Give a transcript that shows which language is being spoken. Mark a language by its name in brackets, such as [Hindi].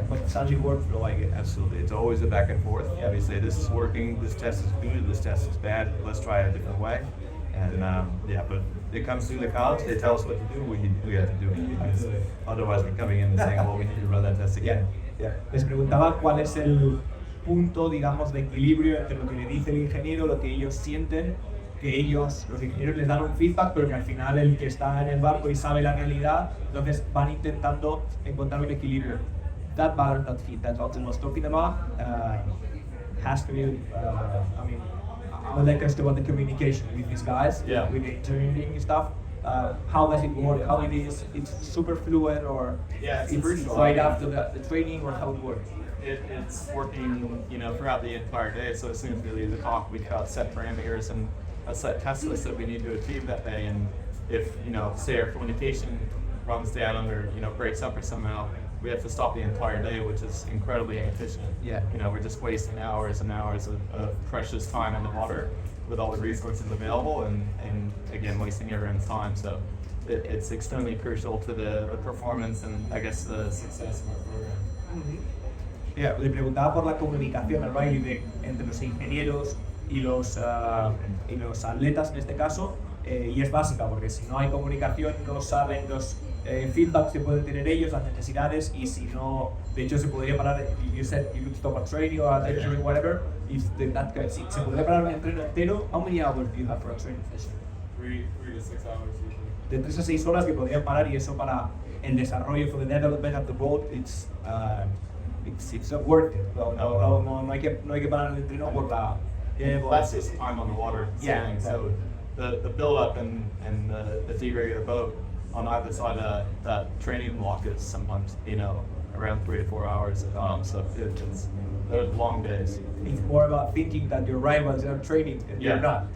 [English] But such a workflow, I guess. Absolutely, it's always a back and forth. We say this is working, this test is good, this test is bad, let's try it a different way. And but it comes through the comms, they tell us what to do, we have to do it. Because otherwise we're coming in and saying, well, we need to run that test again. [Spanish] Les preguntaba cuál es punto, digamos, de equilibrio entre lo que le dice el ingeniero, lo que ellos sienten, que ellos, los ingenieros les dan un feedback, pero que al final el que está en el barco y sabe la realidad, entonces van intentando encontrar un equilibrio. [English] That balance, that fit, that's what I was talking about, has to be, I mean, I would like us to about the communication with these guys, Yeah. with the engineering stuff. How does it work? How it is? It's super fluid, or Yeah, it's right after the training, or how it works? It's working, throughout the entire day. So as soon as we leave the cock, we got set parameters and a set test list that we need to achieve that day. And if, say our communication runs down or, breaks up or somehow, we have to stop the entire day, which is incredibly inefficient. Yeah. We're just wasting hours and hours of precious time in the water with all the resources available and again, wasting everyone's time. So it's extremely crucial to the performance and I guess the success of our program. [Spanish] Yeah, le preguntaba por la comunicación al baile entre los ingenieros y los atletas en este caso, y es básica porque si no hay comunicación no saben los feedbacks que pueden tener ellos, las necesidades, y si no, de hecho se podría parar, you said you could stop a training or a training, whatever, if that guy, si se podría parar un entreno entero, how many hours do you have for a training session? [English] 3 to 6 hours usually. [Spanish] De 3 a 6 horas que podrían parar, y eso para el desarrollo, for the development of the boat, it's not worth it. No hay que parar el entreno por la... [English] That's just time on the water. Yeah, Exactly. So the build up and the deregulator boat on either side of that training block is sometimes, around 3 to 4 hours. So it's those long days. It's more about thinking that your rivals are training and you're not.